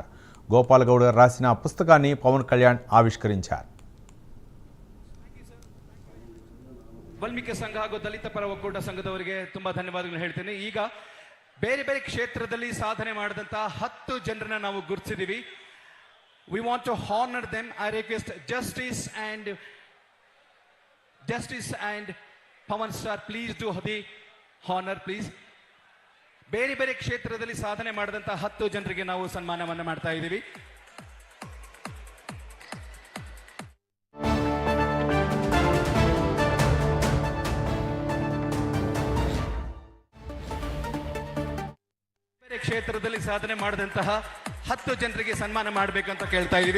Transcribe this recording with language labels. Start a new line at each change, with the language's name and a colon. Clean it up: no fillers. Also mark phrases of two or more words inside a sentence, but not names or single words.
Telugu: గోపాల్ గౌడ రాసిన పుస్తకాన్ని పవన్ కళ్యాణ్ ఆవిష్కరించారు.
Kannada: ವಾಲ್ಮೀಕಿ ಸಂಘ ಹಾಗೂ ದಲಿತ ಪರ ಒಕ್ಕೂಟ ಸಂಘದವರಿಗೆ ತುಂಬಾ ಧನ್ಯವಾದಗಳನ್ನು ಹೇಳ್ತೇನೆ. ಈಗ ಬೇರೆ ಬೇರೆ ಕ್ಷೇತ್ರದಲ್ಲಿ ಸಾಧನೆ ಮಾಡಿದಂತಹ 10 ಜನರನ್ನ ನಾವು ಗುರುತಿಸಿದೀವಿ.
English: We want to honor them. I request Justice and Pawan sir, please do the honor, please.
Kannada: ಬೇರೆ ಬೇರೆ ಕ್ಷೇತ್ರದಲ್ಲಿ ಸಾಧನೆ ಮಾಡಿದಂತಹ 10 ಜನರಿಗೆ ನಾವು ಸನ್ಮಾನವನ್ನು ಮಾಡ್ತಾ ಇದ್ದೀವಿ. ಬೇರೆ ಕ್ಷೇತ್ರದಲ್ಲಿ ಸಾಧನೆ ಮಾಡಿದಂತಹ 10 ಜನರಿಗೆ ಸನ್ಮಾನ ಮಾಡಬೇಕಂತ ಕೇಳ್ತಾ ಇದ್ದೀವಿ.